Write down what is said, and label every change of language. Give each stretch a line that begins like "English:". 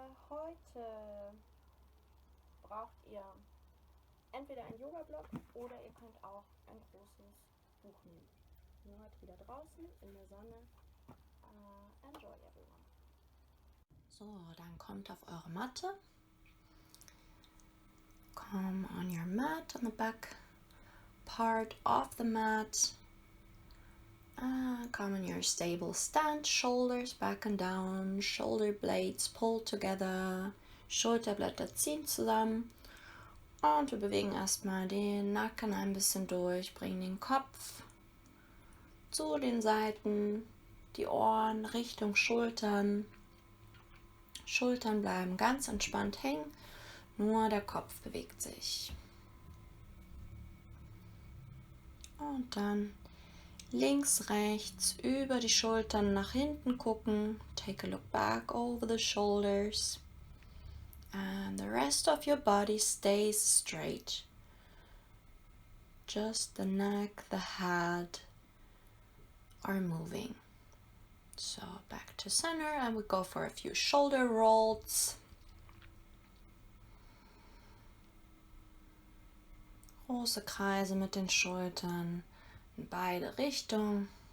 German: Heute braucht ihr entweder einen Yoga-Block oder ihr könnt auch ein großes Buch nehmen. Wir sind heute wieder draußen in der Sonne.
English: Enjoy everyone.
German: So, dann kommt auf eure Matte.
English: Come on your mat, on the back part of the mat. Come in your stable stance, shoulders back and down, shoulder blades pulled together,
German: Schulterblätter ziehen zusammen. Und wir bewegen erstmal den Nacken ein bisschen durch, bringen den Kopf zu den Seiten, die Ohren Richtung Schultern. Schultern bleiben ganz entspannt hängen, nur der Kopf bewegt sich. Und dann links, rechts, über die Schultern nach hinten gucken.
English: Take a look back over the shoulders. And the rest of your body stays straight. Just the neck, the head are moving. So back to center and we go for a few shoulder rolls.
German: Große Kreise mit den Schultern in beide Richtungen.